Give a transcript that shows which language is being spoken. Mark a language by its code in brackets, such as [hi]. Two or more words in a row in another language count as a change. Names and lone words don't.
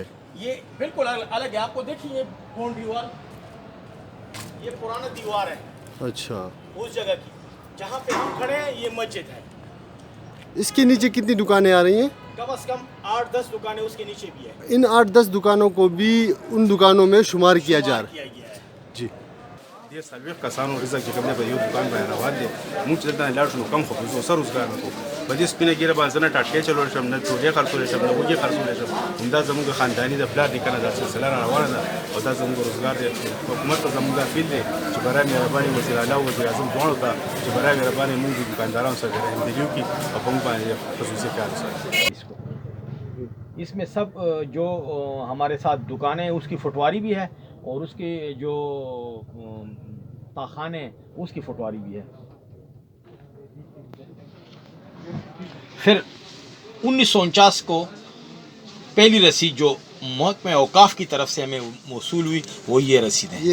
[ur] یہ بالکل الگ ہے، آپ کو دیکھیں یہ باؤنڈری وال، یہ پرانا دیوار ہے اچھا، اس جگہ کی جہاں پہ ہم کھڑے ہیں یہ مسجد ہے۔ اس کے نیچے کتنی دکانیں آ رہی ہیں؟ کم از کم 8-10 دکانیں اس کے نیچے بھی ہیں۔ ان 8-10 دکانوں کو بھی ان دکانوں میں شمار کیا جا رہا ہے؟ جی، [ps] دې څلوېښت کسانو رزق چې کوم دی په یو دکان باندې روان دی، موږ چې دلته نه لاړ شو نو کم خو به څه روزګار نه کوو. په دې سپینه ګیره باندې زه نه ټاټکۍ چلولی شم، نه ډوډۍ خرڅولی شم، نه وږي خرڅولی شم. همدا زموږ خانداني د پلار نیکه دا سلسله را روانه ده او دا زموږ روزګار دی. حکومت ته زموږ اپیل دی چې برای مهرباني وزیر اعلی او وزیر اعظم دواړو ته چې برای مهرباني موږ د دکاندارانو سره رحمدلي وکړي او په موږ باندې خصوصي کار وکړي. [ur] اس میں سب جو ہمارے ساتھ دکانیں ہیں اس کی فٹواری بھی ہے اور اس کے جو تاخانے ہیں اس کی فٹواری بھی ہے۔ پھر 1949 کو پہلی رسید جو محکمہ اوقاف کی طرف سے ہمیں موصول ہوئی وہ یہ رسید ہے.